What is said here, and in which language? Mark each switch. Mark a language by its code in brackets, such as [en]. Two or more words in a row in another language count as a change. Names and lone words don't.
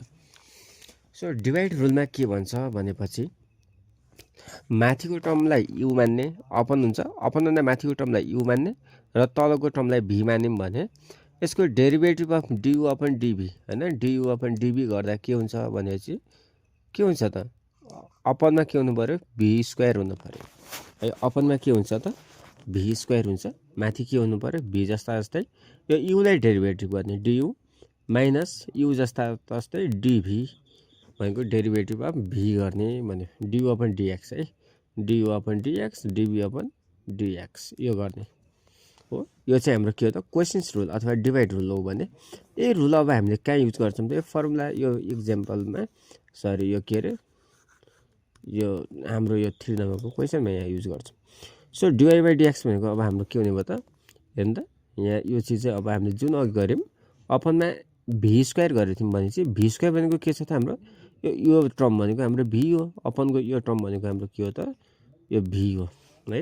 [en] so divide rulma [ne] के भन्छ भनेपछि माथिको टर्मलाई u मान्ने, अपन हुन्छ, अपन भन्दा माथिको टर्मलाई u मान्ने र तलको टर्मलाई v मान्यौं भने यसको [en] derivative of du upon dv [ne] हैन, [en] du upon dv [ne] गर्दा के हुन्छ भनेपछि के हुन्छ त, अपनमा के हुनु पर्यो, [en] v square [ne] हुनु पर्यो है। अपनमा के हुन्छ त, [en] v square [ne] हुन्छ, माथि के हुनु पर्यो, v जस्ता जस्तै यो u लाई डेरिभेटिभ गर्ने [en] du minus u [ne] जस्ता जस्तै dv भनेको [en] derivative of v [ne] गर्ने भन्यो, [en] du upon dx है, du upon dx dv upon dx [ne] यो गर्ने हो। यो चाहिँ हाम्रो के हो त, [en] quotient's rule [ne] अथवा [en] divide rule [ne] हो भने यही रुल अब हामीले कहाँ युज गर्छौं त, यो फर्मुला, यो एक्जाम्पलमा सरी यो के रे, यो हाम्रो यो 3 नम्बरको क्वेशनमा यहाँ युज गर्छौं। [en] so dy by dx [ne] भनेको अब हाम्रो के हुने भयो त, हेर्नु त, यहाँ यो चीज चाहिँ अब हामीले जुन अघि गर्यौं अपनमा [en] v square [ne] गरेको थियौं भने चाहिँ [en] v square [ne] भनेको के छ त, हाम्रो यो टर्म भनेको हाम्रो v हो, अपनको यो टर्म भनेको हाम्रो के हो त, यो v हो है।